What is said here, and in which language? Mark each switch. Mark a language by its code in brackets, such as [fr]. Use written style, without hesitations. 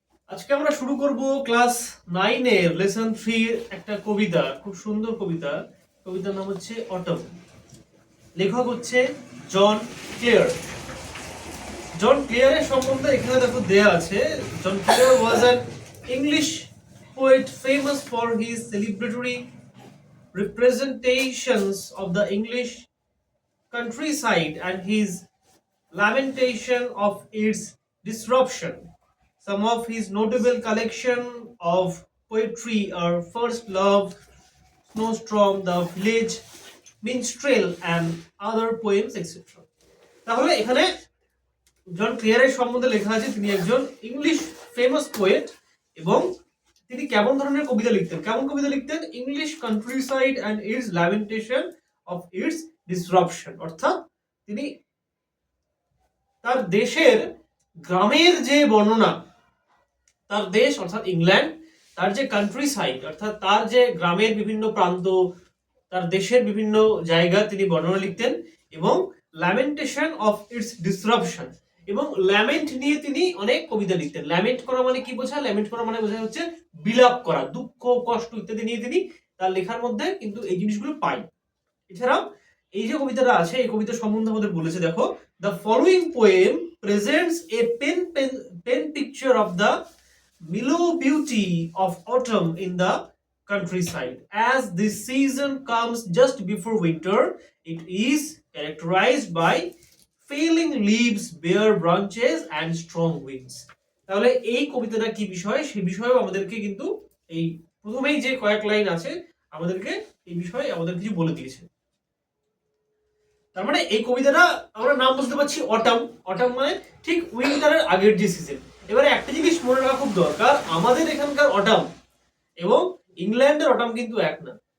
[bn] আজকে আমরা শুরু করব ক্লাস 9 এর লেসন 3 এর একটা কবিতা, খুব সুন্দর কবিতা। কবিতার নাম হচ্ছে অটম। লেখক হচ্ছে জন ক্লেয়ার। জন ক্লেয়ারের সম্বন্ধে এখানে দেখো দেয়া আছে। [en] John Clare was an English poet famous for his celebratory representations of the English countryside and his lamentation of its disruption. Some of his notable collection of poetry are First Love, Snowstorm, The Village Minstrel, and other poems, etc. [bn] তাহলে এখানে জন ক্লিয়ারের সম্বন্ধে লেখা আছে তিনি একজন English famous poet এবং তিনি কেমন ধরনের কবিতা লিখতেন, কেমন কবিতা লিখতেন? [en] English countryside and its lamentation of its disruption, [bn] অর্থাৎ তিনি তার দেশের গ্রামের যে বর্ণনা, তার দেশ অর্থাৎ ইংল্যান্ড, তার যে কান্ট্রি সাইড অর্থাৎ তার যে গ্রামের বিভিন্ন প্রান্ত, তার দেশের বিভিন্ন জায়গা তিনি বর্ণনা লিখতেন এবং ল্যামেন্টেশন অফ ইটস ডিসরাপশন এবং ল্যামেন্ট নিয়ে তিনি অনেক কবিতা লিখতেন। ল্যামেন্ট করা মানে কি বোঝায়? ল্যামেন্ট করা মানে বোঝায় হচ্ছে বিলাপ করা, দুঃখ কষ্ট ইত্যাদি নিয়ে তিনি তার লেখার মধ্যে কিন্তু এই জিনিসগুলো পাই। এছাড়াও এই যে কবিতাটা আছে এই কবিতার সম্বন্ধে আমাদের বলেছে, দেখো, [en] The following poem presents a pen picture of the mellow beauty of autumn in the countryside. As this season comes just before winter, it is characterized by failing leaves, bare branches and strong winds. [bn] তাহলে এই কবিতাটা কি বিষয় সেই বিষয়েও আমাদেরকে কিন্তু এই প্রথমেই যে কয়েক লাইন আছে আমাদেরকে এই বিষয়ে আমাদের কিছু বলে দিয়েছে। তার মানে এই কবিতাটা আমরা নাম বুঝতে পারছি অটাম। অটাম মানে ঠিক উইন্টারের আগের যে সিজন। এবারে একটা জিনিস মনে রাখা খুব দরকার, আমাদের এখানকার অটাম এবং ইংল্যান্ডের অটাম কিন্তু এক না।